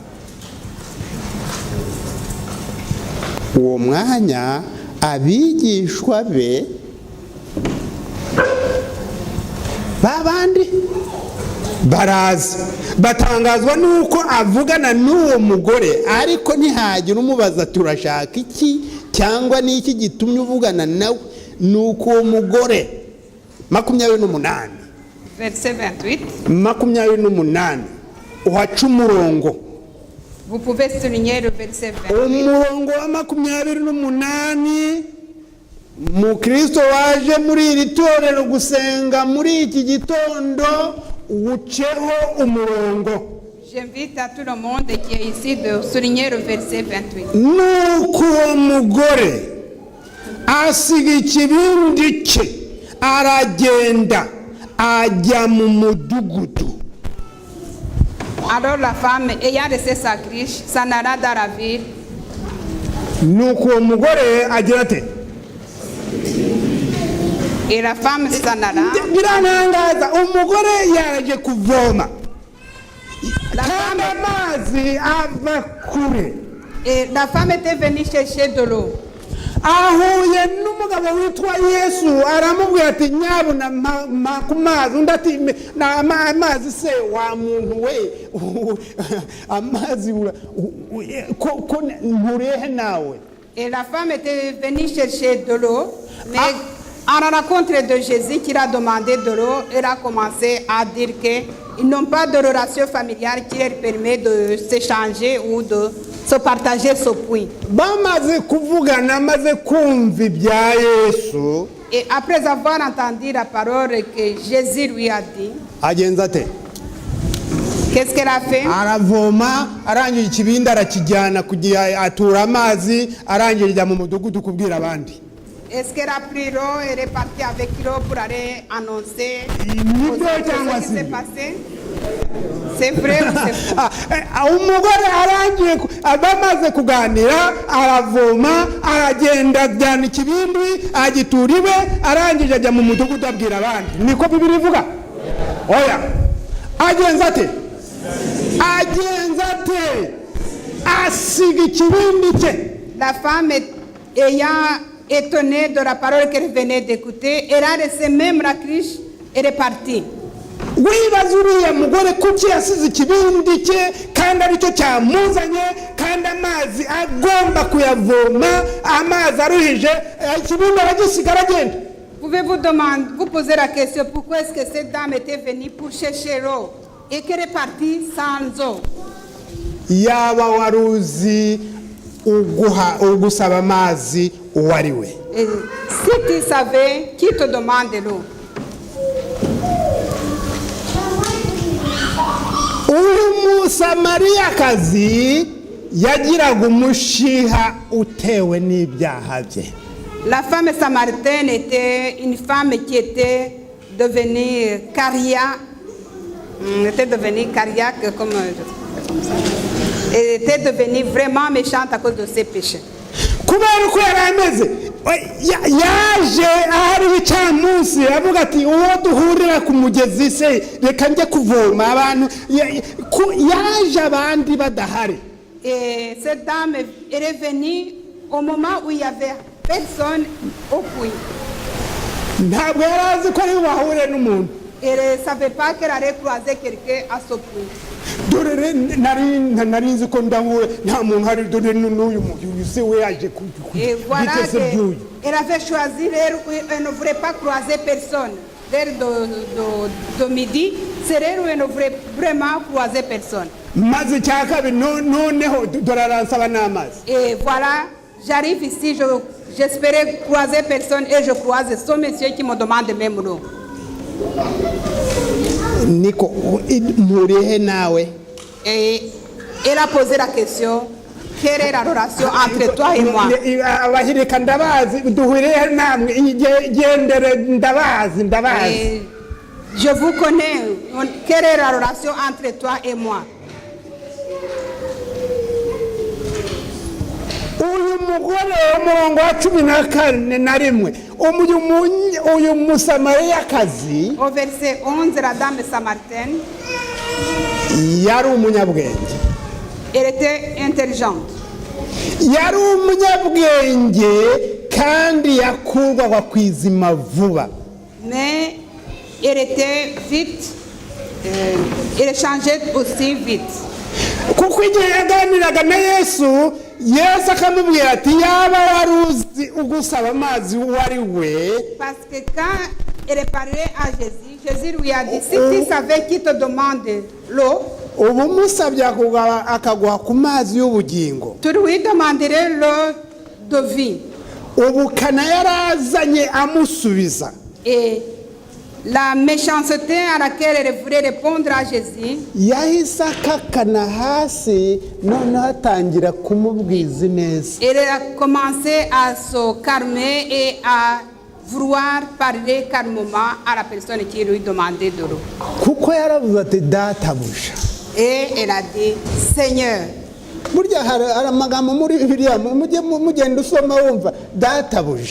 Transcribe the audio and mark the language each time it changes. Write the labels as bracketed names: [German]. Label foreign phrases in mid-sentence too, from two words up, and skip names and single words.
[Kinyarwanda] Uwo mwanya abigishwa be babandi baraza batangazwa nuko avugana n'uwo mugore ariko ntihagira umubaza turashaka iki cyangwa niki gitumye uvugana nawe. Nuko uwo mugore 28 [French] verset 28. [Kinyarwanda] 28 uhaca umurongo. [French] Vous pouvez souligner le verset 28. [Kinyarwanda] Umurongo wa 28 Mukristo waje muri iri torero gusenga muri iki gitondo uceho umurongo. [French] J'invite à tout le monde qui est ici de souligner le verset 28. [Kinyarwanda] Nuko umugore asiga ikibindi cye aragenda ajya mu mudugudu. [French] Alors la femme ayant laissé sa cruche s'en alla dans la ville. [Kinyarwanda] Nuko umugore agira ate [French] Et la femme s'en alla. [Kinyarwanda] Biranangaza umugore yaje kuvoma kandi amazi ava kure. [French] Et la femme était venue chercher de l'eau. [Kinyarwanda] Ahuye n'umugabo witwa Yesu aramubwira ati nyabuna makumazi undi ati amazi se wa muntu we amazi ko nturehe nawe. [French] Et la femme était venue chercher de l'eau, mais à la rencontre de Jésus qui a demandé de l'eau, elle a commencé à dire qu'ils n'ont pas de relation familiale qui leur permet de s'échanger ou de se partager ce puits. [Kinyarwanda] Bamaze kuvugana maze kumva ibya Yesu. [French] Et après avoir entendu la parole que Jésus lui a dit, [Kinyarwanda] agenza ate [French] qu'est-ce qu'elle a fait? [Kinyarwanda] Aravoma arangije ikibindi arakijyana kugira atura amazi arangije mu mudugudu kubwira abandi. [French] Est-ce qu'elle a pris l'eau et est partie avec l'eau pour aller annoncer ce qui s'est passé? C'est vrai ou c'est faux? [Kinyarwanda] Umugore arangiye abamaze kuganira aravoma aragenda ajyana ikibindi agitura iwe arangije ajya mu mudugudu abwira abandi. Niko Bibiri ivuga? Oya. Agenza ate asiga ikibindi cye. [French] La femme ayant étonnée de la parole qu'elle venait d'écouter, elle a laissé même la cruche et est partie. [Kinyarwanda] Wibaza uriya mugore kuki yasize ikibindi cye kandi aricyo cyamuzanye kandi amazi agomba kuyavoma amazi aruhije ikibindi aragisigara agenda. [French] Vous Pouvez-vous vous poser la question pourquoi est-ce que cette dame était venue pour chercher l'eau et qu'elle est partie sans eau? [Kinyarwanda] yaba waruzi ugusaba amazi uwariwe. [French] Et si tu savais qui te demande de l'eau. [Kinyarwanda] uyu musamariyakazi yagiraga umushiha utewe n'ibyaha bye. [French] La femme samaritaine était une femme qui était devenue cardiaque, comme elle était devenue vraiment méchante à cause de ses péchés. [Kinyarwanda] kubera uko yari ameze yaje ahari icamunsi avuga ati uwo duhurira ku mugezi se reka njye kuvoma abantu yaje abandi badahari. [French] Et cette dame elle est venue au moment où il y avait personne au puits. [Kinyarwanda] ntabwo yari azi ko ari buhure n'umuntu. [French] Elle ne savait pas qu'elle allait croiser quelqu'un à ce puits. [Kinyarwanda] dore nari nzi ko ndahure nta muntu hari dore n'uyu se we yaje [French] Et voilà qu'elle avait choisi l'heure où elle ne voulait pas croiser personne. L'heure de midi, c'est l'heure où elle ne voulait vraiment croiser personne. [Kinyarwanda] maze cya kabiri noneho dore aransaba n'amazi. [French] Et voilà, j'arrive ici, j'espérais croiser personne et je croise ce monsieur qui me demande même l'eau. [Kinyarwanda] niko murihe nawe. [French] Et elle a posé la question, quelle est la relation entre toi et moi? [Kinyarwanda] abahirika ndabazi duhuriye namwe gendere ndabazi. [French] Et je vous connais, quelle est la relation entre toi et moi? [Kinyarwanda] uyu mugore w'umurongo wa 14 uyu musamariyakazi [French] Au verset 11, la dame samaritaine, [Kinyarwanda] yari umunyabwenge. [French] elle était intelligente. [Kinyarwanda] yari umunyabwenge kandi yakurwaga ku izima vuba. [French] Mais elle était vite, elle changeait aussi vite. [Kinyarwanda] kuko igihe yaganiraga na Yesu akamubwira ati yaba wari uzi ugusaba amazi wari we. [French] Parce que quand elle parlait à Jésus, Jésus lui a dit, si tu savais qui te demande l'eau, [Kinyarwanda] ubu musabye akaguha ku mazi y'ubugingo. [French] tu lui demanderais l'eau de vie. [Kinyarwanda] ubukana yarazanye amusubiza. [French] Et la méchanceté à laquelle elle voulait répondre à Jésus, [Kinyarwanda] yahise akakana hasi noneho atangira kumubwiza neza. [French] elle a commencé à se calmer et à vouloir parler calmement à la personne qui lui demandait de l'eau. [Kinyarwanda] kuko yaravuze ati databuja. [French] Et elle a dit, Seigneur. [Kinyarwanda] burya hari amagambo muri Bibiliya mugenda usoma wumva databuja.